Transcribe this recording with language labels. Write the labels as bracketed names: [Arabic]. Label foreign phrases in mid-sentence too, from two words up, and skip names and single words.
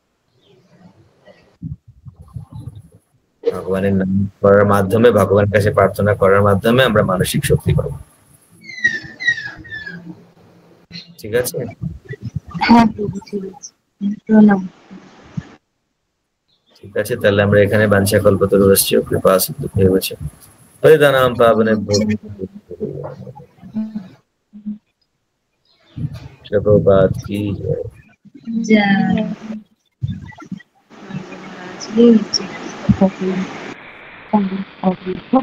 [Bangla] ভগবানের নাম করার মাধ্যমে, ভগবানের কাছে প্রার্থনা করার মাধ্যমে আমরা মানসিক শক্তি পাবো। ঠিক আছে? হ্যাঁ প্রভু, ঠিক আছে। প্রণাম। ঠিক আছে, তাহলে আমরা এখানে [Sanskrit] বাঞ্ছা কল্পতরুশ্চ কৃপা সিন্ধুভ্যেব চ পতিতানাং পাবনেভ্যো প্রভুপাদ কি জয়। [Bangla] জয়। আজকে Okay.